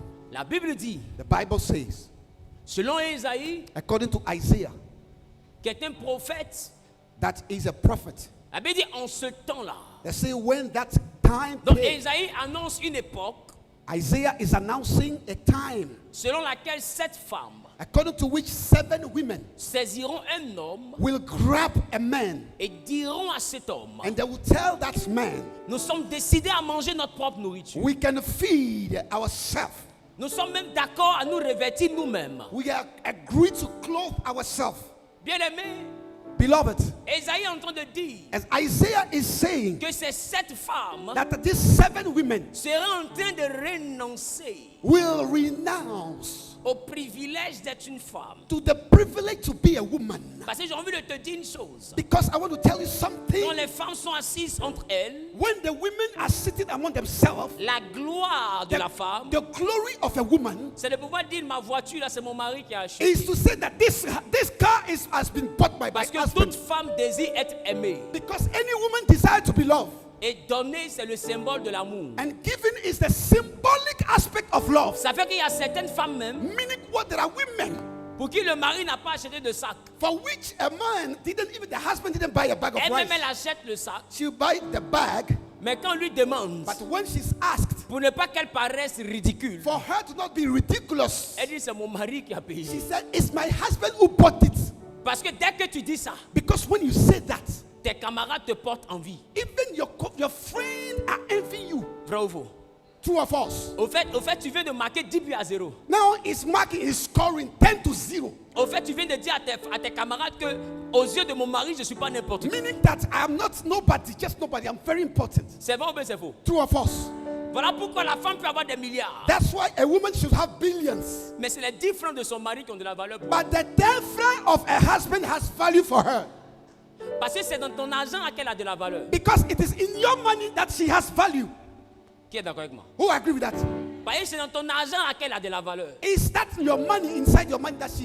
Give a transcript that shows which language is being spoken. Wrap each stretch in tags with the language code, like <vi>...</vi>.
<fr>La Bible dit,</fr> <en>The Bible says,</en> <fr>selon Isaïe,</fr> <en>according to Isaiah,</en> <fr>qui est un prophète,</fr> <en>that is a prophet.</en> <fr>la Bible dit en ce temps-là.</fr> <en>They say when that time</en> <fr>Donc</fr> <en>came,</en> <fr>Isaïe annonce une époque</fr> <en>Isaiah is announcing a time</en> <fr>selon laquelle 7 femmes</fr> <en>according to which 7 women</en> <fr>saisiront un homme</fr> <en>will grab a man</en> <fr>et diront à cet homme,</fr> <en>and they will tell that man,</en> <fr>nous sommes décidés à manger notre propre nourriture.</fr> <en>we can feed ourselves.</en> <fr>Nous sommes même d'accord à nous revêtir nous-mêmes.</fr> <en>We are agreed to clothe ourselves.</en> <fr>Bien-aimés,</fr> <en>Beloved,</en> <fr>Isaïe est en train de dire</fr> <en>as Isaiah is saying</en> <fr>que ces 7 femmes</fr> <en>that these 7 women</en> <fr>seront en train de renoncer</fr> <en>will renounce</en> <fr>au privilège d'être une femme.</fr> <en>to the privilege to be a woman.</en> <fr>Parce que j'ai envie de te dire une chose.</fr> <en>Because I want to tell you</en> <fr>Quand</fr> <en>something.</en> <fr>les femmes sont assises entre elles,</fr> <en>When the women are sitting among themselves,</en> <fr>la gloire de la femme,</fr> <en>the glory of a woman</en> <fr>c'est de pouvoir dire ma voiture là, c'est mon mari qui a acheté.</fr> <en>is to say that this car has been bought by my</en> <fr>Parce que</fr> <en>husband.</en> <fr>toute femme désire être aimée.</fr> <en>Because any woman desires to be loved.</en> <fr>Et donner, c'est le symbole de l'amour.</fr> <en>And giving is the symbolic aspect of love.</en> <fr>Ça fait qu'il y a certaines femmes même</fr> <en>Meaning what? There are women</en> <fr>pour qui le mari n'a pas acheté de sac.</fr> <en>for which a man didn't, even the husband didn't buy a bag of</en> <fr>Elle-même,</fr> <en>rice.</en> <fr>elle achète le sac.</fr> <en>She'll buy the bag,</en> <fr>Mais quand on lui demande,</fr> <en>but when she's asked,</en> <fr>pour ne pas qu'elle paraisse ridicule,</fr> <en>for her to not be ridiculous,</en> <fr>elle dit c'est mon mari qui a</fr> <en>she</en> <fr>payé.</fr> <en>said, it's my husband who bought it.</en> <fr>Parce que dès que tu dis ça,</fr> <en>Because when you say that,</en> <fr>tes camarades te portent envie.</fr> <en>even your friends are envying you.</en> <fr>Vrai ou faux?</fr> <en>True or false?</en> <fr>Au fait, tu viens de marquer 10 buts à 0.</fr> <en>Now he's marking, he's scoring 10-0.</en> <fr>Au fait, tu viens de dire à tes camarades que, aux yeux de mon mari, je ne suis pas n'importe qui.</fr> <en>Meaning that I am not nobody, just nobody. I'm very important.</en> <fr>C'est vrai ou bien c'est faux?</fr> <en>True or false?</en> <fr>Voilà pourquoi la femme peut avoir des milliards.</fr> <en>That's why a woman should have billions.</en> <fr>Mais c'est les 10 francs de son mari qui ont de la valeur pour</fr> <en>But the 10 francs of a husband has value for her.</en> <fr>elle. Parce que c'est dans ton argent qu'elle a de la valeur.</fr> <en>Because it is in your money that she has value.</en> <fr>Qui est d'accord avec moi?</fr> <en>Who agree with that?</en> <fr>Parce que c'est dans ton argent qu'elle a de la valeur.</fr> <en>Is that your money, inside your money, that she</en>